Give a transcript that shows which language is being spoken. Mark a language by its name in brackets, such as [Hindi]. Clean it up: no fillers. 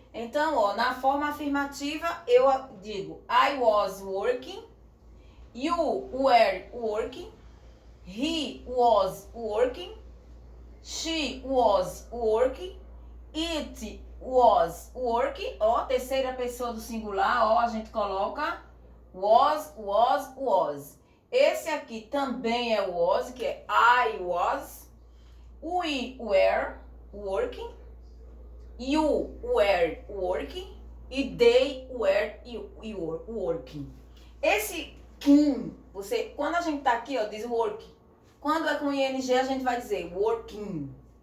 [Portuguese] Então, na forma afirmativa, eu digo [English] I was working, you were working, he was working, [Portuguese] she was working, it was working. Terceira pessoa do singular, a gente coloca was. Esse aqui também é was, que é [English] I was, we were working, you were working [Portuguese] e [English] they were working. [Portuguese] Esse você, quando a gente tá aqui, diz work. Quando é com ing, a gente vai dizer working.